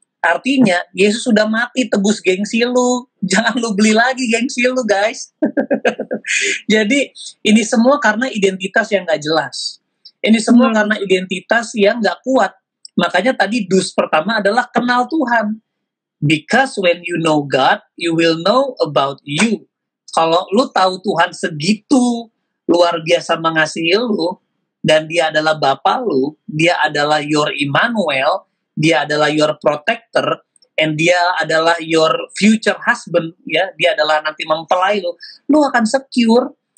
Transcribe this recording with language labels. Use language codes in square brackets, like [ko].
[id] Artinya Yesus sudah mati tebus gengsi lu. Jangan lu beli lagi gengsi lu, guys. Jadi ini semua karena identitas yang nggak jelas. Ini semua karena identitas yang nggak kuat. Makanya tadi dus pertama adalah kenal Tuhan. [en] Because when you know God, you will know about you. [id] Kalau lu tahu Tuhan segitu luar biasa mengasihi lu, dan dia adalah Bapa lu, dia adalah [en] your Immanuel, [id] dia adalah [en] your protector, [id] and dia adalah [en] your future husband, [id] ya, dia adalah nanti mempelai lu akan secure.